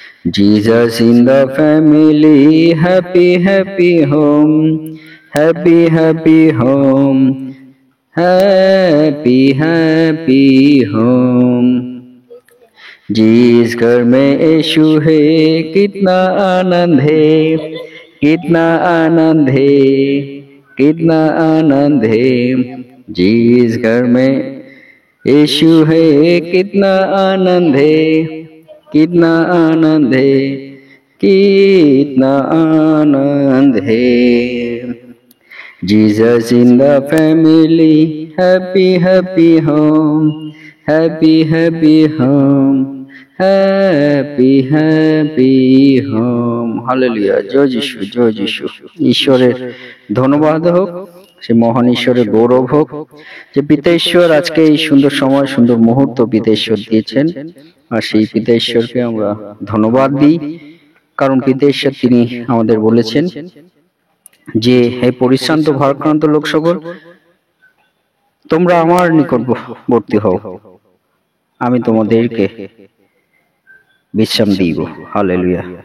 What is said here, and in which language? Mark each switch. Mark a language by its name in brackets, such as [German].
[English] Jesus in the family, happy happy home, happy happy home, happy happy home। [Hindi] जिस घर में यीशु है कितना आनंद है, कितना आनंद है, कितना आनंद है। जिस घर में यीशु है कितना आनंद है, कितना आनंद है, कितना आनंद है। [English] Jesus in the family, happy happy home, happy happy home, happy happy home। [Bangla] Hallelujah, জয় যিশু, জয় যিশু। ঈশ্বরের ধন্যবাদ হোক, সে মহান ঈশ্বরের গৌরব হোক যে পিতা ঈশ্বর আজকে এই সুন্দর সময়, সুন্দর মুহূর্ত পিতা ঈশ্বর দিয়েছেন। আর সেই পিতা ঈশ্বরকে আমরা ধন্যবাদ দিই, কারণ পিতা ঈশ্বর তিনি আমাদের বলেছেন যে হে পরিশ্রান্ত ভারাক্রান্ত লোক সকল, তোমরা আমার নিকটবর্তী হও, আমি তোমাদেরকে বিশ্রাম দিব। হালেলুয়া।